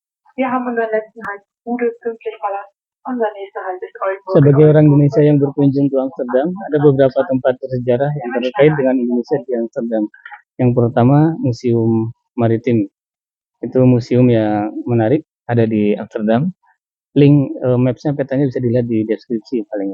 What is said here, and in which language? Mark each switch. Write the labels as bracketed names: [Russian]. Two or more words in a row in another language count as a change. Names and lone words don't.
[German] Wir haben unseren letzten Halt Bude pünktlich verlassen. Unser nächster Halt ist Oldenburg. [Indonesian] Sebagai orang Indonesia yang berkunjung ke Amsterdam, ada beberapa tempat bersejarah yang terkait dengan Indonesia di Amsterdam. Yang pertama, Museum Maritim. Itu museum yang menarik, ada di Amsterdam. Link maps-nya, petanya bisa dilihat di deskripsi palingnya.